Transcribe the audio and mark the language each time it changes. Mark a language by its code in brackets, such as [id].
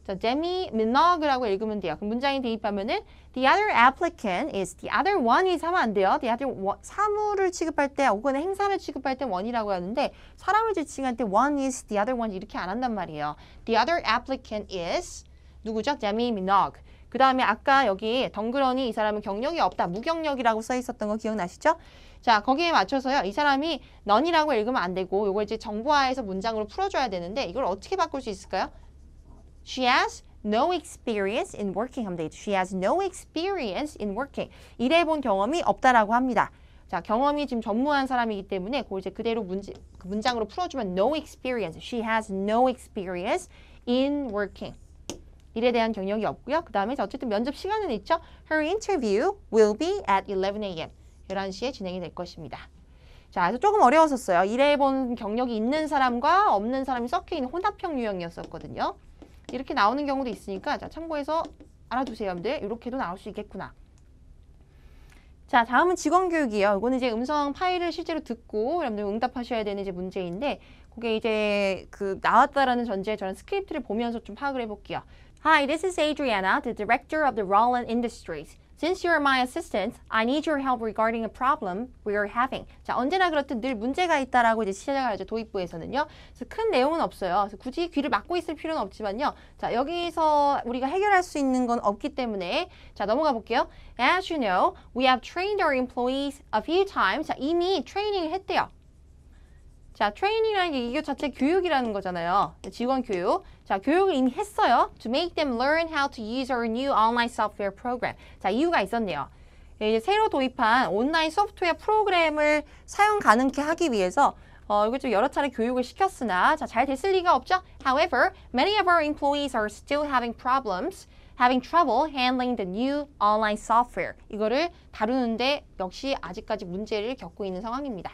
[ko] 자, Demi Minogue라고 읽으면 돼요. 그럼 문장에 대입하면은 [en] the other applicant is the other one is [ko] 하면 안 돼요. the other one, 사물을 취급할 때 혹은 행사를 취급할 때 one이라고 하는데 사람을 지칭할 때 [en] one is the other one [ko] 이렇게 안 한단 말이에요. [en] The other applicant is [ko] 누구죠? [en] Demi Minogue. [ko] 그 다음에 아까 여기 덩그러니 이 사람은 경력이 없다. 무경력이라고 써 있었던 거 기억나시죠? 자, 거기에 맞춰서요. 이 사람이 none이라고 읽으면 안 되고 이걸 이제 정보화해서 문장으로 풀어줘야 되는데 이걸 어떻게 바꿀 수 있을까요? [en] She has no experience in working [ko] 하면 되겠죠. [en] She has no experience in working. [ko] 일해본 경험이 없다라고 합니다. 자, 경험이 지금 전무한 사람이기 때문에 그걸 이제 그대로 문장으로 풀어주면 no experience. [en] She has no experience in working. [ko] 일에 대한 경력이 없고요. 그 다음에 어쨌든 면접 시간은 있죠. [en] Her interview will be at 11 a.m. [ko] 11시에 진행이 될 것입니다. 자, 그래서 조금 어려웠었어요. 일해본 경력이 있는 사람과 없는 사람이 섞여있는 혼합형 유형이었었거든요. 이렇게 나오는 경우도 있으니까 자, 참고해서 알아두세요, 여러분들. 이렇게도 나올 수 있겠구나. 자, 다음은 직원교육이에요. 이거는 이제 음성 파일을 실제로 듣고 여러분들 응답하셔야 되는 이제 문제인데 그게 이제 그 나왔다라는 전제에 저는 스크립트를 보면서 좀 파악을 해볼게요. [en] Hi, this is Adriana, the director of the Roland Industries. Since you're my assistant, I need your help regarding a problem we are having. [ko] 자, 언제나 그렇듯 늘 문제가 있다라고 이제 시작하죠. 도입부에서는요. 그래서 큰 내용은 없어요. 그래서 굳이 귀를 막고 있을 필요는 없지만요. 자, 여기서 우리가 해결할 수 있는 건 없기 때문에 자, 넘어가 볼게요. [en] As you know, we have trained our employees a few times. [ko] 자, 이미 트레이닝을 했대요. 자, 트레이닝이라는 게 이거 자체 교육이라는 거잖아요. 직원 교육. 자, 교육을 이미 했어요. [en] To make them learn how to use our new online software program. [ko] 자, 이유가 있었네요. 이제 새로 도입한 온라인 소프트웨어 프로그램을 사용 가능케 하기 위해서 이거 좀 여러 차례 교육을 시켰으나 자, 잘 됐을 리가 없죠. [en] However, many of our employees are still having trouble handling the new online software. [ko] 이거를 다루는데 역시 아직까지 문제를 겪고 있는 상황입니다.